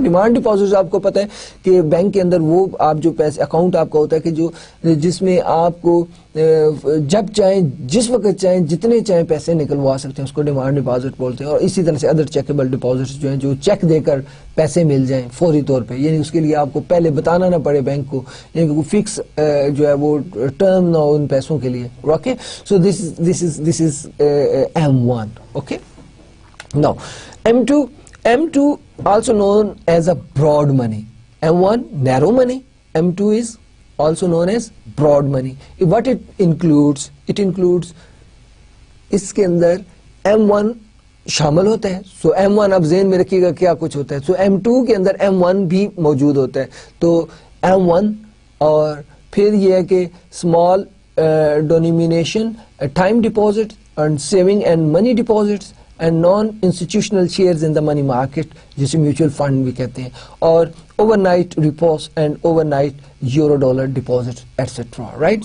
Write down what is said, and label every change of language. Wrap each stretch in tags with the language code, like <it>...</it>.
<ur>Demand deposit آپ کو پتہ ہے کہ بینک کے اندر وہ آپ جو پیسے اکاؤنٹ آپ کا ہوتا ہے کہ جو جس میں آپ کو جب چاہیں جس وقت چاہیں جتنے چاہیں پیسے نکلوا سکتے ہیں, اس کو ڈیمانڈ ڈپازٹ بولتے ہیں. اور اسی طرح سے ادر چیکبل ڈپازٹس جو ہیں جو چیک دے کر پیسے مل جائیں فوری طور پہ, یعنی اس کے لیے آپ کو پہلے بتانا نہ پڑے بینک کو, یعنی کوئی فکس جو ہے وہ ٹرم نہ ہو ان پیسوں کے لیے.</ur> <en>Okay, so this is M1. Okay. Now, M2 also known as a broad money. M1 narrow money. M2 is also known as broad money. What it includes? It includes</en> <ur>اس کے اندر M1 شامل ہوتا ہے. سو M1 آپ ذہن میں رکھیے گا کیا کچھ ہوتا ہے. سو M2 کے اندر M1 بھی موجود ہوتا ہے. تو M1 اور پھر یہ ہے کہ</ur> <en>small denomination time deposit and saving and money deposits and non institutional shares in the money market</en> <ur>جسے میوچل فنڈ بھی کہتے ہیں,</ur> <en>اور overnight repos and overnight euro dollar deposit etcetera. Right.</en>